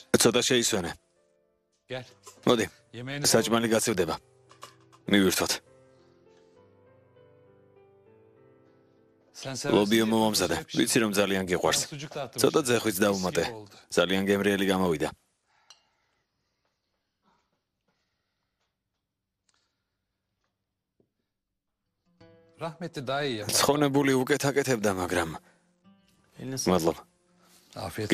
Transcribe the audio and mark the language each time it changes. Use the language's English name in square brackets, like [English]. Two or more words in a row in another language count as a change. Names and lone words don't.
[Georgian] ცოტა შეისვენე. [Turkish] Gel. [Georgian] მოდი, [Turkish] Yemeğini [Georgian] საჭმელი გაცივდება. მივირთოთ. [Turkish] Sen seversin. [Georgian] ლობიო მომამზადე. ვიცი რომ ძალიან გიყვარს. [Turkish] Sucuk da atmış. [Georgian] ცოტა ძეხვიც დაუმატე. ძალიან გემრიელი გამოვიდა. [Turkish] Rahmetli daha iyi yapar. [Georgian] ცხონებული უკეთ აკეთებდა, მაგრამ მადლობა. [Turkish] Afiyet olsun.